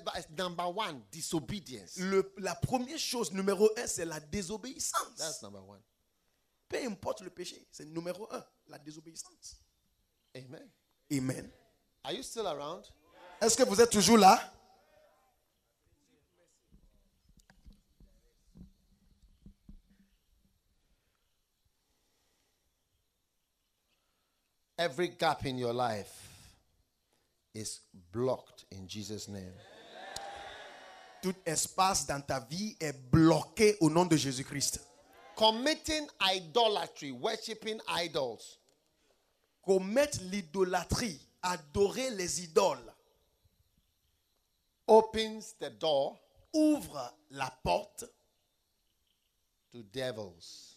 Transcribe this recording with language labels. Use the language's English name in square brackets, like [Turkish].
[English] Number one, disobedience. [French] La première chose, numéro un, c'est la désobéissance. [English] That's number one. [French] Peu importe le péché, c'est numéro un, la désobéissance. [English] Amen. [French] Amen. [English] Are you still around? [French] Est-ce que vous êtes toujours là? [English] Every gap in your life is blocked in Jesus' name. [French] Tout espace dans ta vie est bloqué au nom de Jésus-Christ. [English] Committing idolatry, worshiping idols. [French] Commettre l'idolâtrie, adorer les idoles. [English] Opens the door. [French] Ouvre la porte. [English] To devils.